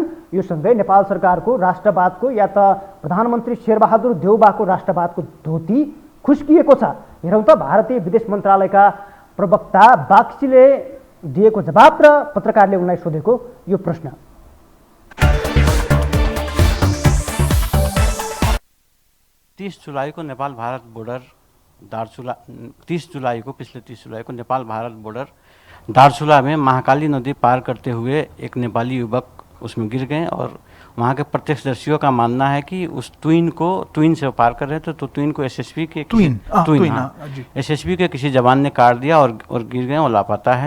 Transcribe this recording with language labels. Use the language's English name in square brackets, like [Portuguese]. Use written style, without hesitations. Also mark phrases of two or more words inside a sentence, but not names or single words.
[Nepali] यो सँगै नेपाल सरकारको राष्ट्रवादको या त प्रधानमन्त्री शेरबहादुर देउबाको राष्ट्रवादको धोती खुस्किएको छ। हेरौँ त भारतीय विदेश मन्त्रालयका प्रवक्ता बागचीले दिएको जवाब र पत्रकारले उनलाई सोधेको यो प्रश्न। [Hindi] 30 जुलाई को नेपाल भारत बॉर्डर दार्चुला 30 जुलाई को पिछले 30 जुलाई को नेपाल भारत बॉर्डर दार्चुला में महाकाली नदी पार करते हुए एक नेपाली युवक उसमें गिर गए और वहाँ के प्रत्यक्षदर्शियों का मानना है कि उस ट्विन से पार कर रहे थे तो ट्विन को एसएसबी के एसएसबी के किसी जवान ने काट दिया और गिर गए और लापता है।